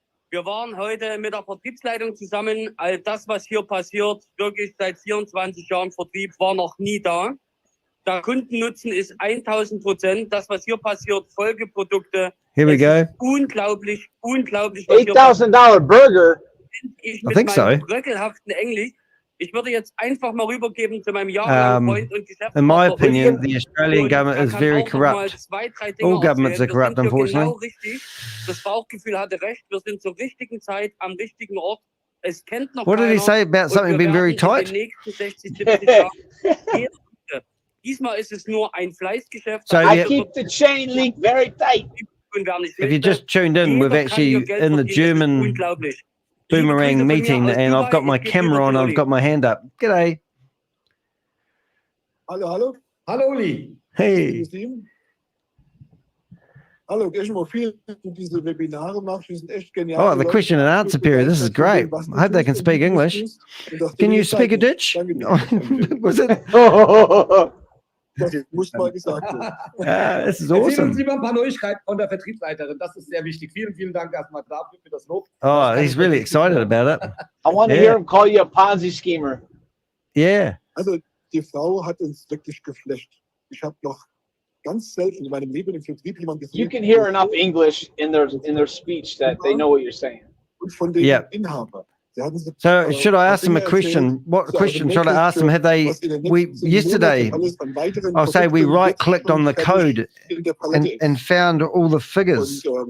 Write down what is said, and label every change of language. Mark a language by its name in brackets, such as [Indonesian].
[German] Wir waren heute mit der Vertriebsleitung zusammen. All das, was hier passiert, wirklich seit 24 Jahren Vertrieb, war noch nie da. Der Kundennutzen ist 1000%. Das, was hier passiert, Folgeprodukte. [English] Here we go. [German] Unglaublich, unglaublich. [English] $8,000 burger. [German] Ich mit meinem bröckelhaften Englisch. Ich würde jetzt einfach mal rübergeben zu meinem jahrelangen Freund und Geschäftspartner. [English] In my opinion, the Australian government is very corrupt. All governments are corrupt, unfortunately. [German] Genau richtig. Das Bauchgefühl hatte recht. Wir sind zur richtigen Zeit am richtigen Ort. Es kennt noch [English] What did he say about something being very tight? [German] In den nächsten 60, 70 Jahren diesmal ist es nur ein Fleißgeschäft. [English] So I keep the chain link very tight. If you just tuned in, we've actually in the German Boomerang meeting, and I've got my camera on, I've got my hand up. G'day. [German] Hallo, hallo. Hallo, Uli. [English] Hey. [German] Hallo, erstmal vielen Dank für diese Webinare macht. Die sind echt genial. [English] Oh, the question and answer period. This is great. I hope they can speak English. Can you speak a Dutch? Was it? [German] Das muss mal gesagt werden. [English] This is [German] Erzähl [English] awesome. [German] uns lieber ein paar Neuigkeiten von der Vertriebsleiterin. Das ist sehr wichtig. Vielen, vielen Dank erstmal dafür für das Lob. [English] Oh, he's really excited about it. I want to hear him call you a Ponzi schemer. Yeah. [German] Also, die Frau hat uns wirklich geflasht. Ich habe noch ganz selten in meinem Leben im Vertrieb jemanden gesehen. [English] You can hear enough English in their speech that they know what you're saying. [German] Und von den Inhaber. [English] So should I ask them a question? What question should I ask them? Have they, yesterday, I'll say we right clicked on the code and found all the figures.